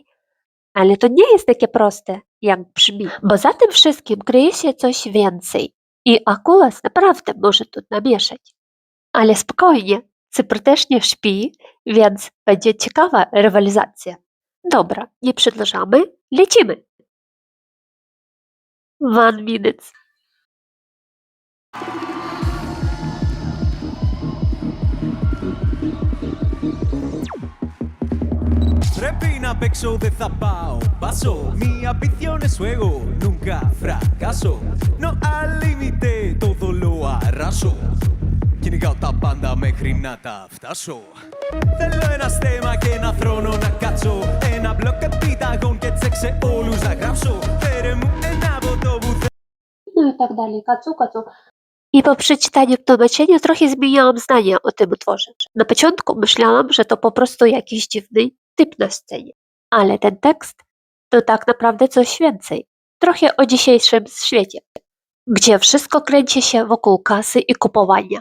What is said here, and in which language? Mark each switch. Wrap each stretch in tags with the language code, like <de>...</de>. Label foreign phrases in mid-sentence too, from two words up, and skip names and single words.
<pl>Ale to nie jest takie proste, jak brzmi, bo za tym wszystkim kryje się coś więcej. I Akulas naprawdę może tu namieszać. Ale spokojnie, Cypr też nie śpi, więc będzie ciekawa rywalizacja. Dobra, nie przedłużamy, lecimy. 1 minute.</pl> <el>Πρέπει να παίξω, δεν θα πάω paso.</el> <es>Mi ambición es juego, nunca fracaso. No al límite, todo lo arraso.</es> <el>Κυνηγάω τα πάντα μέχρι να τα φτάσω. Θέλω ένα στέμα και ένα θρόνο να κάτσω. Ένα μπλοκ επιταγών και τσεκ σε όλους να γράψω. Φέρε μου ένα ποτό που</el> <pl>No i tak dalej, kacu, kacu. I po przeczytaniu tłumaczenia trochę zmieniałam zdanie o tym utworze. Na początku myślałam, że to po prostu jakiś dziwny typ na scenie. Ale ten tekst to tak naprawdę coś więcej. Trochę o dzisiejszym świecie, gdzie wszystko kręci się wokół kasy i kupowania.</pl>